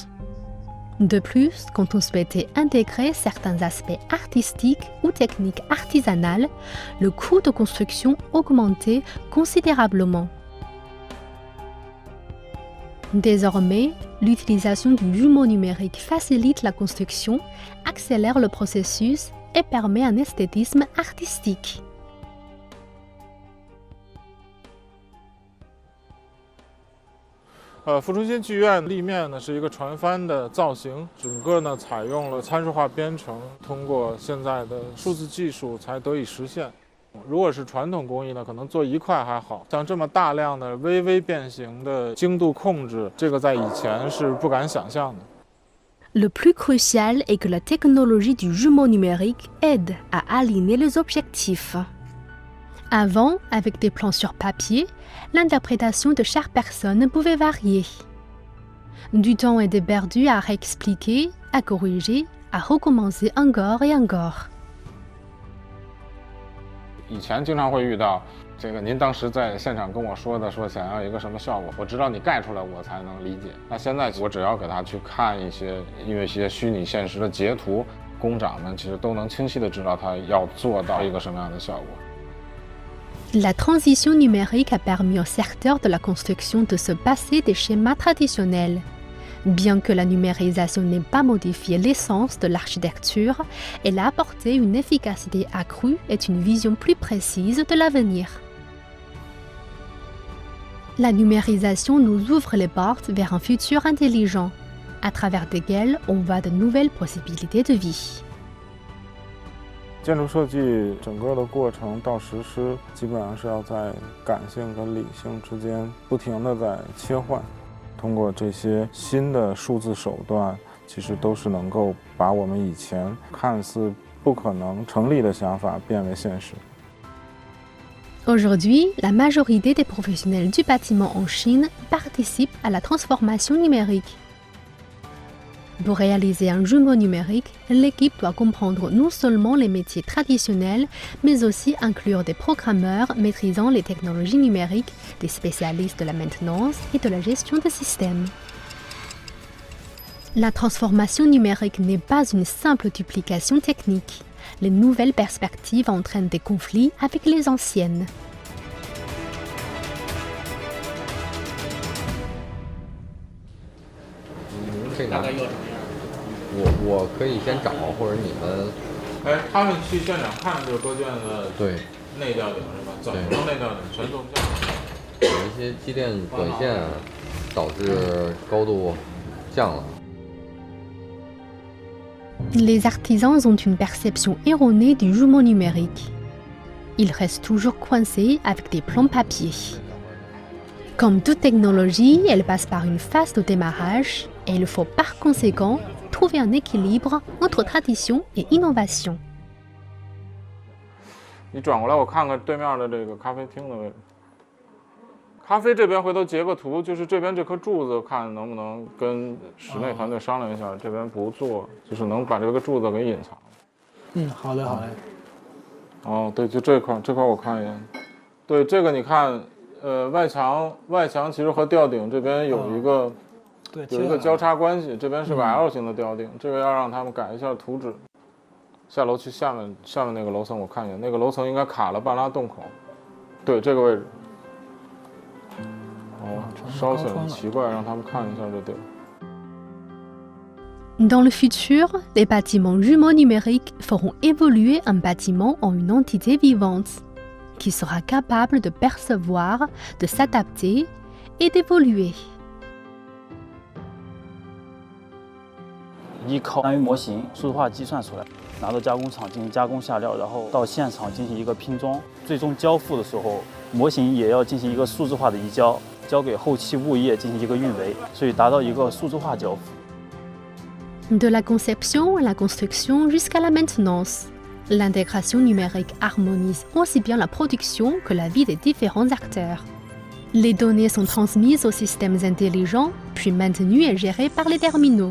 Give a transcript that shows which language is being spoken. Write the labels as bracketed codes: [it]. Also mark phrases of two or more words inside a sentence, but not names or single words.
[fr] De plus, quand on souhaitait intégrer certains aspects artistiques ou techniques artisanales, le coût de construction augmentait considérablement. Désormais, l'utilisation du jumeau numérique facilite la construction, accélère le processus et permet un esthétisme artistique. [zh] 阜春新剧院立面呢是一个船帆的造型，整个呢采用了参数化编程，通过现在的数字技术才得以实现。如果是传统工艺呢，可能做1块还好，像这么大量的微变形的精度控制，这个在以前是不敢想象的。 [fr] Le plus crucial est que la technologie du jumeau numérique aide à aligner les objectifs. Avant, avec des plans sur papier, l'interprétation de chaque personne pouvait varier. Du temps était perdu à réexpliquer, à corriger, à recommencer encore et encore. [zh] 以前经常会遇到这个，您当时在现场跟我说的，说想要一个什么效果，我知道你盖出来我才能理解。那现在我只要给他去看一些虚拟现实的截图，工长们其实都能清晰的知道他要做到一个什么样的效果。 [fr] La transition numérique a permis au secteur de la construction de se passer des schémas traditionnels. Bien que la numérisation n'ait pas modifié l'essence de l'architecture, elle a apporté une efficacité accrue et une vision plus précise de l'avenir. La numérisation nous ouvre les portes vers un futur intelligent, à travers desquels on voit de nouvelles possibilités de vie. [zh] 建筑设计整个的过程到实施，基本上是要在感性跟理性之间不停地在切换。通过这些新的数字手段，其实都是能够把我们以前看似不可能成立的想法变为现实。 [fr] Aujourd'hui, la majorité des professionnels du bâtiment en Chine participent à la transformation numérique. Pour réaliser un jumeau numérique, l'équipe doit comprendre non seulement les métiers traditionnels, mais aussi inclure des programmeurs maîtrisant les technologies numériques, des spécialistes de la maintenance et de la gestion de systèmes. La transformation numérique n'est pas une simple duplication technique. Les nouvelles perspectives entraînent des conflits avec les anciennes. [zh] 大概要什么样？我可以先找，或者你们。哎，他们去现场看的就是多卷的对内吊顶是吧？怎么能内吊顶？全做不掉。有一些机电管线导致高度降了。 [fr] Les artisans ont une perception erronée du jumeau numérique. Ils restent toujours coincés avec des plans papier. Comme toute technologie, elle passe par une phase de démarrage et il faut par conséquent trouver un équilibre entre tradition et innovation. [zh] 你转过来，我看看对面的这个咖啡厅的位置。咖啡这边回头截个图，就是这边这颗柱子，看能不能跟室内团队商量一下，这边不做，就是能把这个柱子给隐藏。嗯，好嘞，好嘞。哦，对，就这块我看一眼。对，这个你看，外墙其实和吊顶这边有一个、有一个交叉关系，这边是个 L 型的吊顶，这个要让他们改一下图纸。下楼去下面那个楼层，我看一眼，那个楼层应该卡了半拉洞口。对，这个位置。稍显奇怪，让他们看一下就对了。 [fr] Dans le futur, les bâtiments jumeaux numériques feront évoluer un bâtiment en une entité vivante, qui sera capable de percevoir, de s'adapter et d'évoluer. [zh] 依靠单元模型数字化计算出来，拿到加工厂进行加工下料，然后到现场进行一个拼装，最终交付的时候，模型也要进行一个数字化的移交，交给后期物业进行一个运维，所以达到一个数字化交付。 [fr] De la conception à la construction jusqu'à la maintenance, l'intégration numérique harmonise aussi bien la production que la vie des différents acteurs. Les données sont transmises aux systèmes intelligents, puis maintenues et gérées par les terminaux.